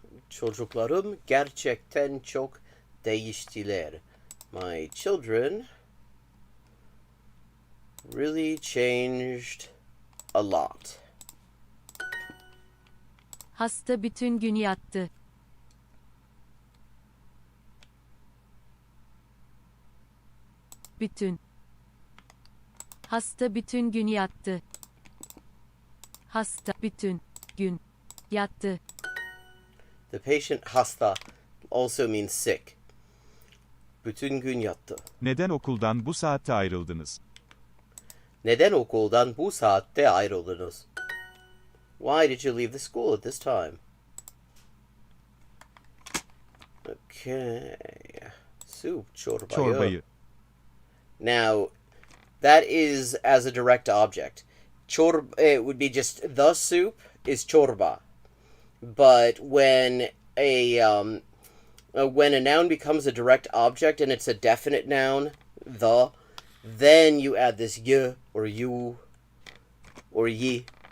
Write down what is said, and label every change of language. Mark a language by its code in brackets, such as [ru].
[tr] Çocuklarım gerçekten çok değiştiler. [en] My children really changed a lot. [tr] Hasta bütün gün yattı. Bütün. Hasta bütün gün yattı. Hasta bütün gün yattı. [en] The patient hasta also means sick. Bütün gün yattı. [tr] Neden okuldan bu saatte ayrıldınız? Neden okuldan bu saatte ayrıldınız? [en] Why did you leave the school at this time? Okay. Soup, [tr] Çorbayı. [en] Now, that is as a direct object. It would be just the soup is çorba. But when a noun becomes a direct object and it's a definite noun, then you add this y or you or ye.